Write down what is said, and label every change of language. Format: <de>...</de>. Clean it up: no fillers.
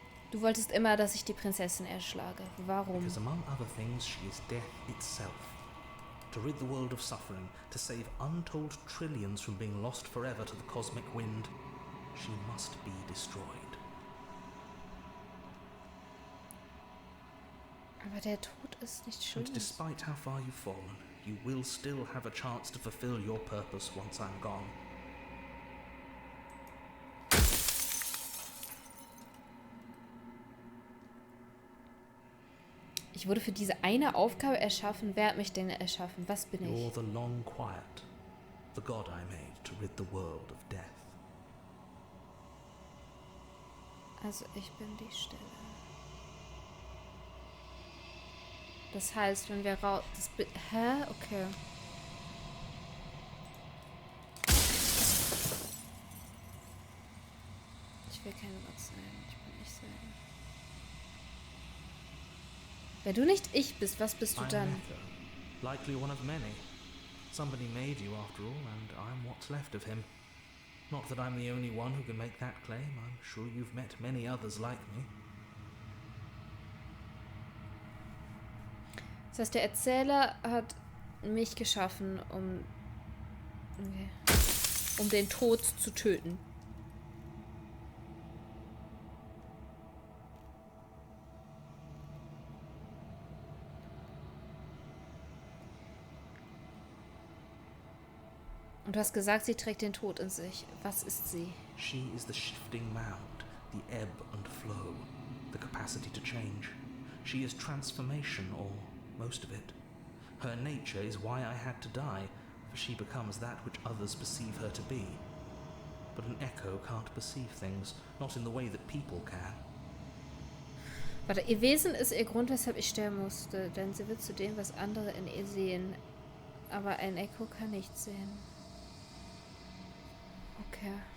<de>Du wolltest immer, dass ich die Prinzessin erschlage. Warum?</de> <en>Because among other things, she is death itself. To rid the world of suffering, to save untold trillions from being lost forever to the cosmic wind, she must be destroyed.</en> <de>Aber der Tod ist nicht schön.</de> <en>And despite how far you've fallen, you will still have a chance to fulfill your purpose once I'm gone.</en> <de>Ich wurde für diese eine Aufgabe erschaffen. Wer hat mich denn erschaffen? Was bin ich?</de> <en>You're the long quiet, the god I made to rid the world of death.</en> <de>Also ich bin die Stille. Das heißt, wenn wir raus... Hä? Okay. Ich will kein Gott sein. Ich bin ich sein. Wenn du nicht ich bist, was bist du</de> <en>I'm</en> <de>dann?</de> <en>an echo, likely one of many. Somebody made you after all, and I'm what's left of him. Not that I'm the only one who can make that claim. I'm sure you've met many others like me.</en> <de>Das heißt, der Erzähler hat mich geschaffen, um den Tod zu töten. Und du hast gesagt, sie trägt den Tod in sich. Was ist sie?</de> <en>She is the shifting mound, the ebb and flow, the capacity to change. She is transformation, or most of it. Her nature is why I had to die, for she becomes that which others perceive her to be. But an echo can't perceive things, not in the way that people can.</en> <de>Warte, ihr Wesen ist ihr Grund, weshalb ich sterben musste, denn sie wird zu dem, was andere in ihr sehen. Aber ein Echo kann nichts sehen. Okay.</de>